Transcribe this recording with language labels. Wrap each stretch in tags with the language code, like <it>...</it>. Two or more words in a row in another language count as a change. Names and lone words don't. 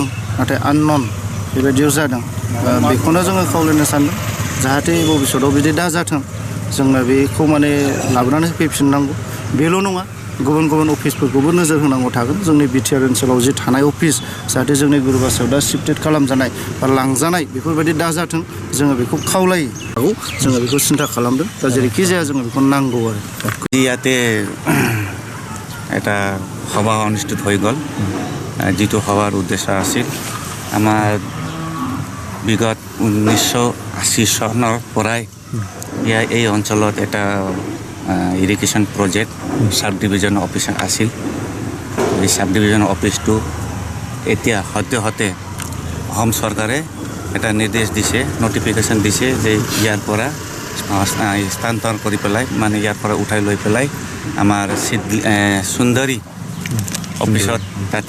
<brx>नाथाय आननन बेबायदियाव जादों बेखौनो जोङो खावलायनो सानदों जाहाथे भबिष्यतआव बिदि दाजाथों जोंनो बेखौ माने लाबोनानै फैफिननांगौ बेल' नङा गुबुन गुबुन अफिसफोरखौबो नोजोर होनांगौ थागोन जोंनि बिटिआर ओनसोलाव जि थानाय अफिस जाहाथे जोंनि गुरुबासायाव दा शिफ्टेड खालामजानाय बा लांजानाय बेफोरबायदि दाजाथों जोङो बेखौ खावलायो जोङो बेखौ सिन्था खालामदों दा जेरैखि जाया जोङो बेखौ नांगौ आरो</brx> <as>ইয়াতে এটা সভা অনুষ্ঠিত হৈ গ'ল যিটো সভাৰ উদ্দেশ্য আছিল আমাৰ বিগত 1980 চনৰ পৰাই এই অঞ্চলত এটা</as> <en>irrigation project sub division office</en> <as>আছিল এই</as> <en>sub division officeটো</en> <as>এতিয়া সদ্যহতে অসম চৰকাৰে এটা নিৰ্দেশ দিছে নটিফিকেশ্যন দিছে যে ইয়াৰ পৰা স্থানান্তৰ কৰি পেলাই মানে ইয়াৰ পৰা উঠাই লৈ পেলাই আমাৰ সুন্দৰী অফিসত তাতে</as>